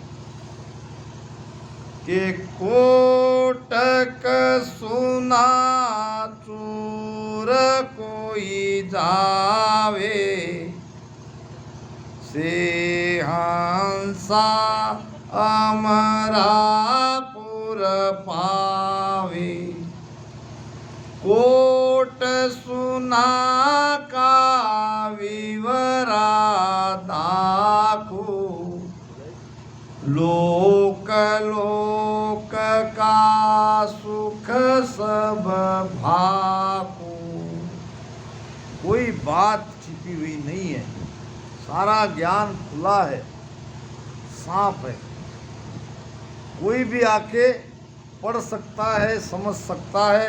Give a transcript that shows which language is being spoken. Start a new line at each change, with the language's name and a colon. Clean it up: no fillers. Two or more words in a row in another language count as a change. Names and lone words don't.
Hindi: के कोटक सुना चूर कोई जावे, से हंसा अमरापुर पावे। कोट सुना का विवरा दाखो, लोक लोक का सुख सब भाको। कोई बात छिपी हुई नहीं है, सारा ज्ञान खुला है, साफ है। कोई भी आके पढ़ सकता है, समझ सकता है।